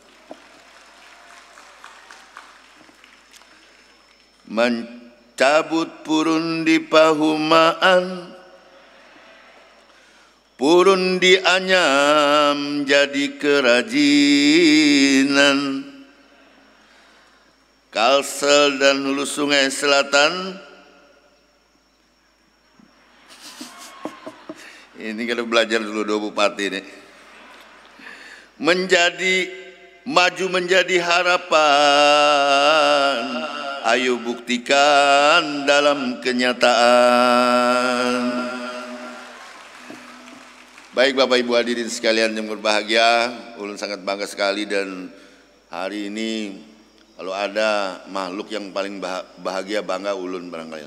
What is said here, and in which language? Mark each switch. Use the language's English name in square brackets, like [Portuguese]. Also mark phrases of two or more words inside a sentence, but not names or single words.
[Banjar] Mencabut purun di pahumaan, purun di anyam jadi kerajinan. [Indonesian] Kalsel dan Hulu Sungai Selatan, ini kalau belajar dulu dua bupati nih, maju menjadi harapan. Ayo buktikan dalam kenyataan. Baik Bapak Ibu hadirin sekalian yang berbahagia, ulun sangat bangga sekali, dan hari ini kalau ada makhluk yang paling bahagia bangga ulun barangkali.